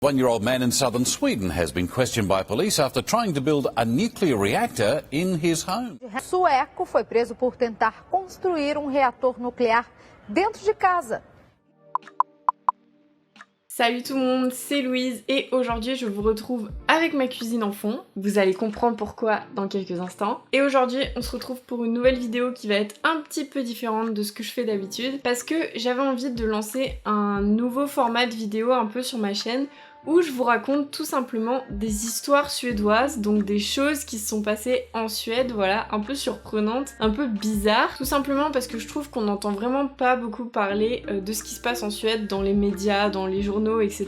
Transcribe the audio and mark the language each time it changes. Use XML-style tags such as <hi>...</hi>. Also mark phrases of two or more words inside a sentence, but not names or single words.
<en>One-year-old man in southern Sweden has been questioned by police after trying to build a nuclear reactor in his home.</en> <pt>Sueco foi preso por tentar construir reator nucléaire dentro de casa.</pt> <fr>Salut tout le monde, c'est Louise et aujourd'hui je vous retrouve avec ma cuisine en fond. Vous allez comprendre pourquoi dans quelques instants. Et aujourd'hui on se retrouve pour une nouvelle vidéo qui va être un petit peu différente de ce que je fais d'habitude parce que j'avais envie de lancer un nouveau format de vidéo un peu sur ma chaîne où je vous raconte tout simplement des histoires suédoises, donc des choses qui se sont passées en Suède, voilà, un peu surprenantes, un peu bizarres, tout simplement parce que je trouve qu'on n'entend vraiment pas beaucoup parler de ce qui se passe en Suède dans les médias, dans les journaux, etc.</fr>